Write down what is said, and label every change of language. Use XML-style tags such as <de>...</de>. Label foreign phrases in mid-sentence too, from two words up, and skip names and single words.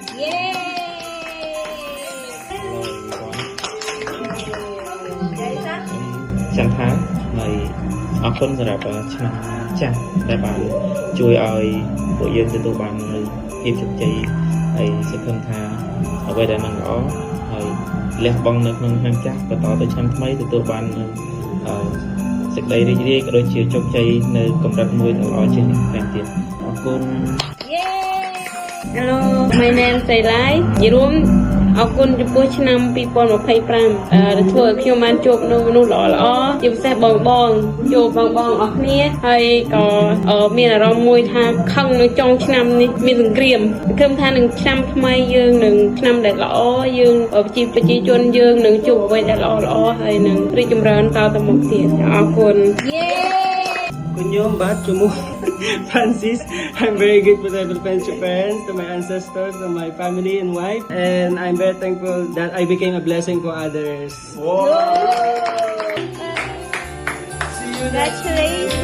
<km>ចាំថាហើយអរគុណសម្រាប់ឆ្នាំចាស់ដែលបានជួយឲ្យពួកយើងទទួលបាននូវភាពជោគជ័យហើយសង្ឃឹមថាអ្វីដែលមិនល្អហើយលះបង់នៅក្នុងឆ្នាំចាស់បន្តទៅឆ្នាំថ្មីទទួលបាននូវសេចក្តីរីករាយក៏ដូចជាជោគជ័យនៅកម្រិតមួយដ៏ល្អជាងនេះថែមទៀតអរគុណ</km> <en>Hello, my name is Sailai.</en> <km>យរួមអរគុណចំពោះឆ្នាំ2025ដែលធ្វើឲ្យខ្ញុំបានជួបនូវមនុស្សល្អៗជាពិសេសបងជួបបងអស់គ្នាហើយក៏មានអារម្មណ៍មួយថាខឹងនៅចុងឆ្នាំនេះមានសង្គ្រាមគិតថានឹងឆ្នាំថ្មីយើងនឹងឆ្នាំដែលល្អយើងប្រជាជនយើងនឹងជួបអ្វីដែលល្អហើយនឹងរីកចម្រើនតទៅមុខទៀតអរគុណ Kunyong bat chumu Francis.</km> <en>I'm very grateful to the Japan, to my ancestors, to my family and wife, and I'm very thankful that I became a blessing for others. Congratulations.</en>